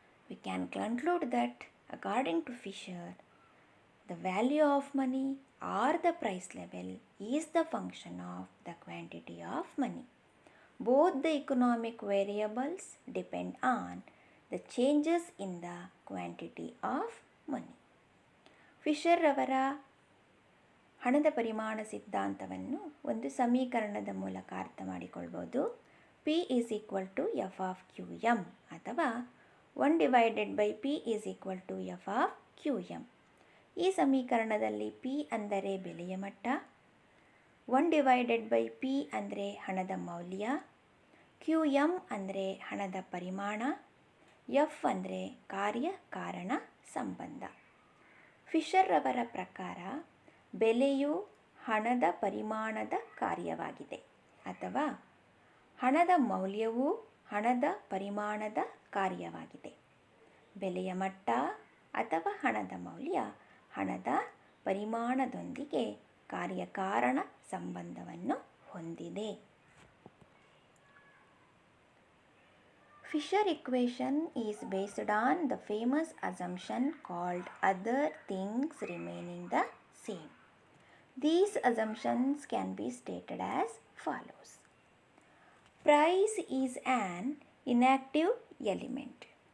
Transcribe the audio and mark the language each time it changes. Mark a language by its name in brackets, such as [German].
[English] We can conclude that according to Fisher, the value of money or the price level is the function of the quantity of money. Both the economic variables depend on the changes in the quantity of money. [Kannada] Fisher ಅವರ ಹಣದ ಪರಿಮಾಣ ಸಿದ್ಧಾಂತವನ್ನು ಒಂದು ಸಮೀಕರಣದ ಮೂಲಕ ಅರ್ಥ ಮಾಡಿಕೊಳ್ಬೋದು. [English] P is equal to F of QM [Kannada] ಅಥವಾ [English] 1 divided by P is equal to F of QM. [Kannada] ಈ ಸಮೀಕರಣದಲ್ಲಿ P ಅಂದರೆ ಬೆಲೆಯ ಮಟ್ಟ, [English] 1 divided by P [Kannada] ಅಂದರೆ ಹಣದ ಮೌಲ್ಯ, QM ಅಂದರೆ ಹಣದ ಪರಿಮಾಣ, F ಅಂದರೆ ಕಾರ್ಯ ಕಾರಣ ಸಂಬಂಧ. ಫಿಶರ್ ಅವರ ಪ್ರಕಾರ ಬೆಲೆಯು ಹಣದ ಪರಿಮಾಣದ ಕಾರ್ಯವಾಗಿದೆ ಅಥವಾ ಹಣದ ಮೌಲ್ಯವು ಹಣದ ಪರಿಮಾಣದ ಕಾರ್ಯವಾಗಿದೆ. ಬೆಲೆಯ ಮಟ್ಟ ಅಥವಾ ಹಣದ ಮೌಲ್ಯ ಹಣದ ಪರಿಮಾಣದೊಂದಿಗೆ ಕಾರ್ಯಕಾರಣ ಸಂಬಂಧವನ್ನು ಹೊಂದಿದೆ. [English] Fisher equation is based on the famous assumption called other things remaining the same. These assumptions can be stated as follows. Price is an inactive element.